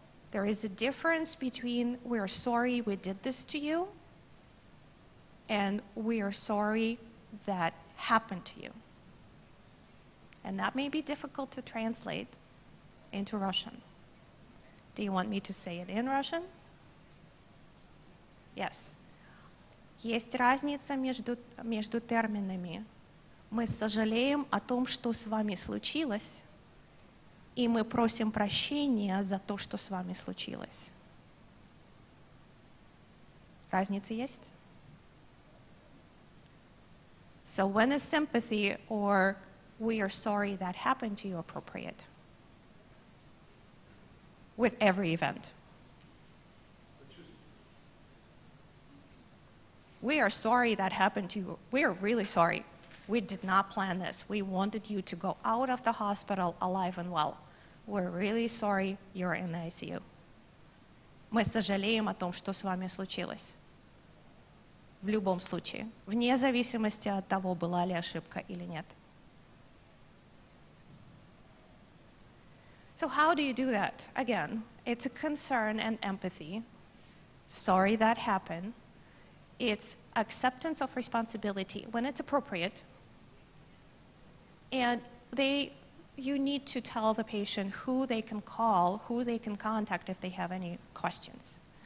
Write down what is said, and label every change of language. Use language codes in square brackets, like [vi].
[en] There is a difference between we're sorry we did this to you and we are sorry that happened to you. And that may be difficult to translate into Russian. Do you want me to say it in Russian? Yes. [ru] Есть разница между терминами. Мы сожалеем о том, что с вами случилось, и мы просим прощения за то, что с вами случилось. Разница есть? [en] So when is sympathy or we are sorry that happened to you appropriate? With every event. We are sorry that happened to you. We are really sorry. We did not plan this. We wanted you to go out of the hospital alive and well. We're really sorry you're in the ICU. [ru] Мы сожалеем о том, что с вами случилось. В любом случае, вне зависимости от того, была ли ошибка или нет. [en] So how do you do that? Again, it's a concern and empathy. Sorry that happened. It's acceptance of responsibility when it's appropriate. And you need to tell the patient who they can call, who they can contact if they have any questions.